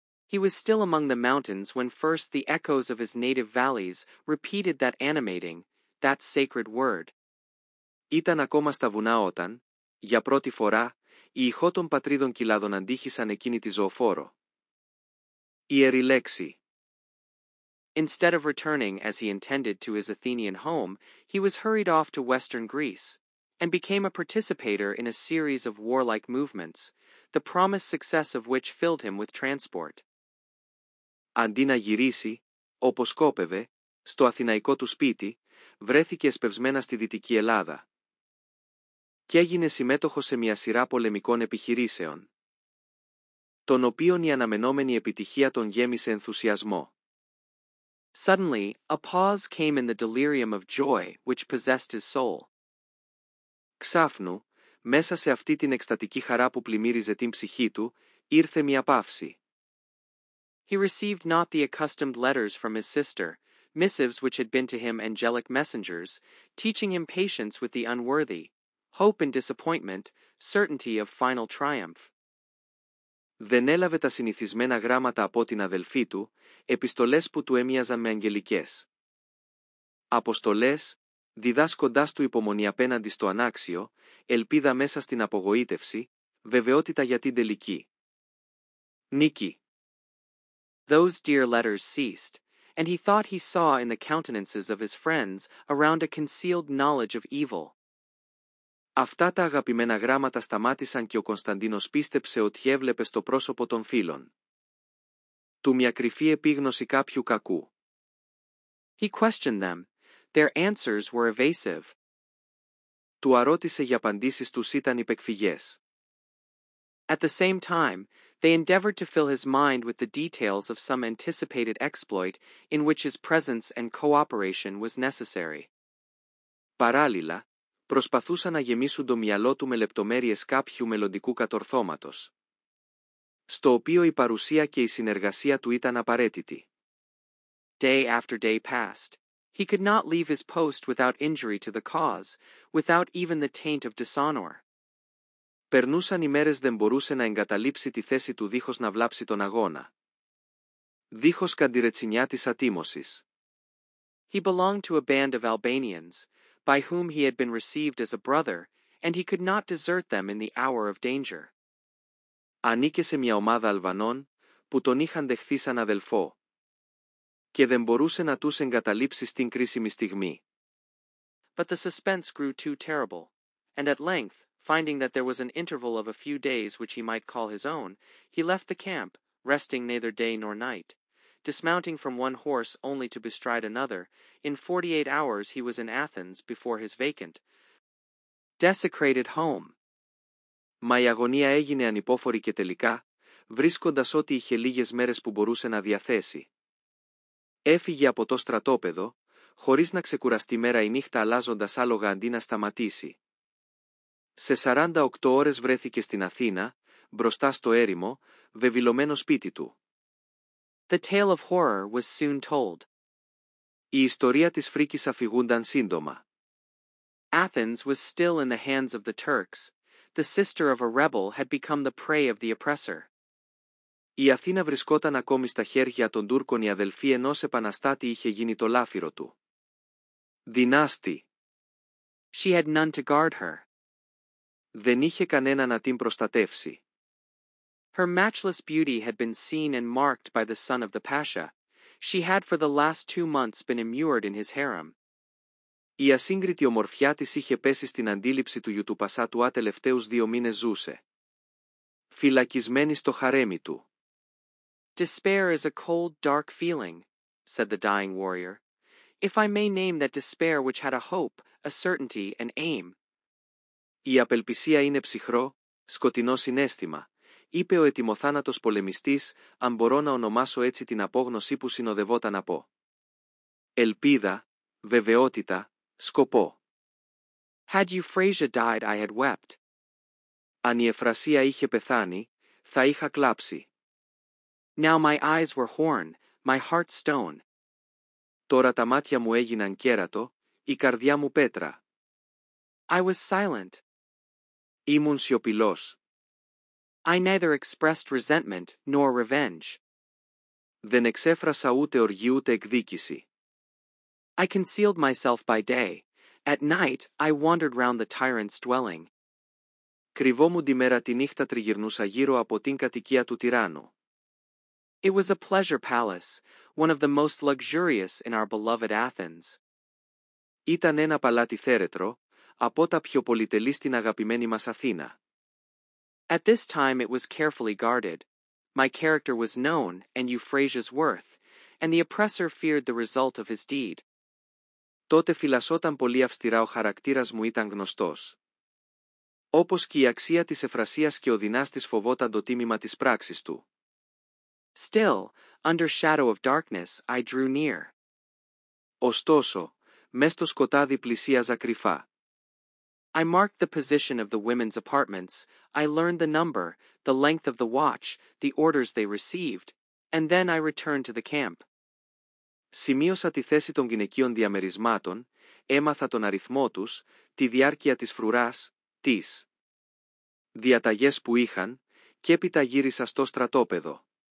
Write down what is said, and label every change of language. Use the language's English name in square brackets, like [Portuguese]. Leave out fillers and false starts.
[English] He was still among the mountains when first the echoes of his native valleys repeated that animating, that sacred word. [Greek] Ήταν ακόμα στα βουνά όταν, για πρώτη φορά, οι ηχό των πατρίδων κοιλάδων αντίχησαν εκείνη τη ζωοφόρο ιερή λέξη. [English] Instead of returning as he intended to his Athenian home, he was hurried off to western Greece, and became a participator in a series of warlike movements, the promised success of which filled him with transport. [Greek] Αντί να γυρίσει, όπως σκόπευε, στο αθηναϊκό του σπίτι, βρέθηκε εσπευσμένα στη Δυτική Ελλάδα. Κι έγινε συμμέτοχος σε μια σειρά πολεμικών επιχειρήσεων, των οποίων η αναμενόμενη επιτυχία τον γέμισε ενθουσιασμό. [English] Suddenly, a pause came in the delirium of joy which possessed his soul. [Greek] Ξάφνου, μέσα σε αυτή την εκστατική χαρά που πλημμύριζε την ψυχή του, ήρθε μια παύση. [English] He received not the accustomed letters from his sister, missives which had been to him angelic messengers, teaching him patience with the unworthy, hope in disappointment, certainty of final triumph. [Greek] Δεν έλαβε τα συνηθισμένα γράμματα από την αδελφή του, επιστολές που του έμοιαζαν με αγγελικές. Αποστολές, διδάσκοντάς του υπομονή απέναντι στο ανάξιο, ελπίδα μέσα στην απογοήτευση, βεβαιότητα για την τελική νίκη. [English] Those dear letters ceased, and he thought he saw in the countenances of his friends around a concealed knowledge of evil. [Greek] Αυτά τα αγαπημένα γράμματα σταμάτησαν και ο Κωνσταντίνος πίστεψε ότι έβλεπε στο πρόσωπο των φίλων του μια κρυφή επίγνωση κάποιου κακού. [English] He questioned them. Their answers were evasive. [Greek] Του αρώτησε για απαντήσεις τους ήταν υπεκφυγές. [English] At the same time, they endeavored to fill his mind with the details of some anticipated exploit in which his presence and cooperation was necessary. [Greek] Παράλληλα, προσπαθούσαν να γεμίσουν το μυαλό του με λεπτομέρειες κάποιου μελλοντικού κατορθώματος, στο οποίο η παρουσία και η συνεργασία του ήταν απαραίτητη. [English] Day after day passed. He could not leave his post without injury to the cause, without even the taint of dishonor. [Greek] Περνούσαν ημέρες δεν μπορούσε να εγκαταλείψει τη θέση του δίχως να βλάψει τον αγώνα, δίχως καντιρετσινιά της ατίμωσης. [English] He belonged to a band of Albanians, by whom he had been received as a brother, and he could not desert them in the hour of danger. [Greek] Ανήκε σε μια ομάδα Αλβανών, που τον είχαν δεχθεί σαν αδελφό, και δεν μπορούσε να τους εγκαταλείψει στην κρίσιμη στιγμή. [English] But the suspense grew too terrible, and at length, finding that there was an interval of a few days which he might call his own, he left the camp, resting neither day nor night. Dismounting from one horse only to bestride another, in 48 hours he was in Athens before his vacant, desecrated home. [Greek] Μα η αγωνία έγινε ανυπόφορη και τελικά, βρίσκοντας ότι είχε λίγες μέρες που μπορούσε να διαθέσει. Έφυγε από το στρατόπεδο, χωρίς να ξεκουραστεί μέρα ή νύχτα αλλάζοντας άλογα αντί να σταματήσει. Σε 48 ώρες βρέθηκε στην Αθήνα, μπροστά στο έρημο, βεβηλωμένο σπίτι του. [English] The tale of horror was soon told. [Greek] Η ιστορία της φρίκης αφηγούνταν σύντομα. [English] Athens was still in the hands of the Turks. The sister of a rebel had become the prey of the oppressor. [Greek] Η Αθήνα βρισκόταν ακόμη στα χέρια των Τούρκων, η αδελφή ενός επαναστάτη είχε γίνει το λάφυρο του δυνάστη. [English] She had none to guard her. [Greek] Δεν είχε κανένα να την προστατεύσει. [English] Her matchless beauty had been seen and marked by the son of the Pasha. She had for the last 2 months been immured in his harem. [Greek] Η ασύγκριτη ομορφιά της είχε πέσει στην αντίληψη του γιου του Πασά του τελευταίους 2 μήνες ζούσε φυλακισμένη στο χαρέμι του. [English] Despair is a cold, dark feeling, said the dying warrior. If I may name that despair which had a hope, a certainty, an aim. [Greek] Η απελπισία είναι ψυχρό, σκοτεινό συναίσθημα, είπε ο ετοιμοθάνατος πολεμιστής, αν μπορώ να ονομάσω έτσι την απόγνωση που συνοδευόταν από ελπίδα, βεβαιότητα, σκοπό. [English] Had Euphrasia died I had wept. [Greek] Αν η Εφρασία είχε πεθάνει, θα είχα κλάψει. [English] Now my eyes were horn, my heart stone. [Greek] Τώρα τα μάτια μου έγιναν κέρατο, η καρδιά μου πέτρα. [English] I was silent. [Greek] Ήμουν σιωπηλός. [English] I neither expressed resentment nor revenge. [Greek] Δεν εξέφρασα ούτε οργή ούτε εκδίκηση. [English] I concealed myself by day. At night I wandered round the tyrant's dwelling. [Greek] Κρυβόμουν τη μέρα τη νύχτα τριγυρνούσα γύρω από την κατοικία του τυράννου. [English] It was a pleasure palace, one of the most luxurious in our beloved Athens. [Greek] Ήταν ένα παλάτι θέρετρο, από τα πιο πολυτελή στην αγαπημένη μας Αθήνα. [English] At this time it was carefully guarded. My character was known and Euphrasia's worth, and the oppressor feared the result of his deed. [Greek] Τότε φυλασσόταν πολύ αυστηρά ο χαρακτήρας μου ήταν γνωστός. Όπως και η αξία της Εφρασίας και ο δυνάστης φοβόταν το τίμημα της πράξης του. [English] Still, under shadow of darkness, I drew near. [Greek] Ωστόσο, μες στο σκοτάδι πλησίαζα κρυφά. [English] I marked the position of the women's apartments, I learned the number, the length of the watch, the orders they received, and then I returned to the camp. [Greek] Σημείωσα τη θέση των γυναικείων διαμερισμάτων, έμαθα τον αριθμό τους, τη διάρκεια της φρουράς, τις διαταγές που είχαν, και έπειτα γύρισα στο στρατόπεδο.